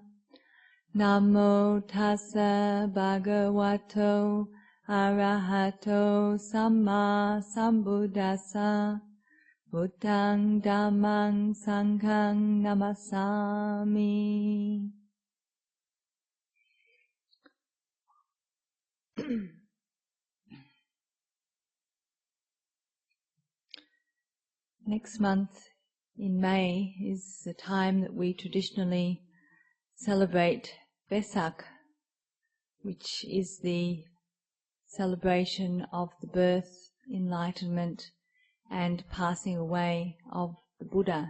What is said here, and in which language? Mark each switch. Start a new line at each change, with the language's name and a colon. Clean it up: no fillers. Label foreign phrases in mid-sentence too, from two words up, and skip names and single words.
Pali: Namo tassa bhagavato arahato samma sambuddhassa. Buddhang dhammang sanghang namasami.
English: Next month in May is the time that we traditionally celebrate Vesak, which is the celebration of the birth, enlightenment, and passing away of the Buddha.